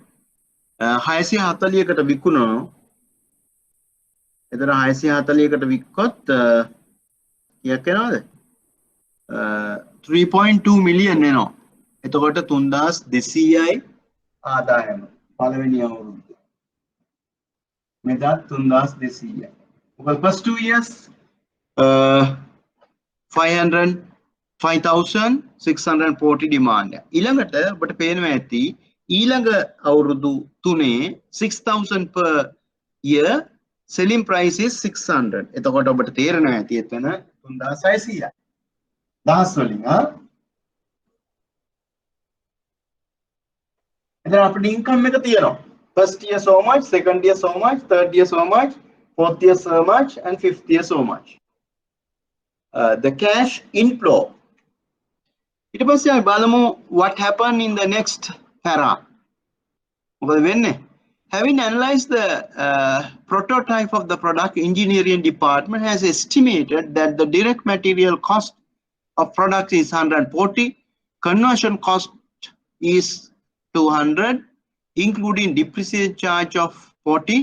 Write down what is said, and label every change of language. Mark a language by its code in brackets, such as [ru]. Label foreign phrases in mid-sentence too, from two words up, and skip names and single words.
[si] 640කට විකුණනවා. එතන 640කට වික්කොත් කීයක් වෙනවද? 3.2 million වෙනවා. එතකොට 3200යි ආදායම පළවෙනි අවුරුද්දේ. මෙතන 3200. [en] Well, first 2 years 5,640 demand. [si] ඊළඟට ඔබට පේනවා ඇති ඊළඟ අවුරුදු තුනේ 6,000 [en] per year, selling price is 600. [si] එතකොට ඔබට තේරෙනවා ඇති එතන 3,600. දහස් වලින් අපිට income එක තියෙනවා. [en] First year so much, second year so much, third year so much, fourth year so much, and fifth year so much. The cash inflow. It was what happened in the next para. Having analyzed the prototype of the product, engineering department has estimated that the direct material cost of product is 140, conversion cost is 200, including depreciation charge of 40.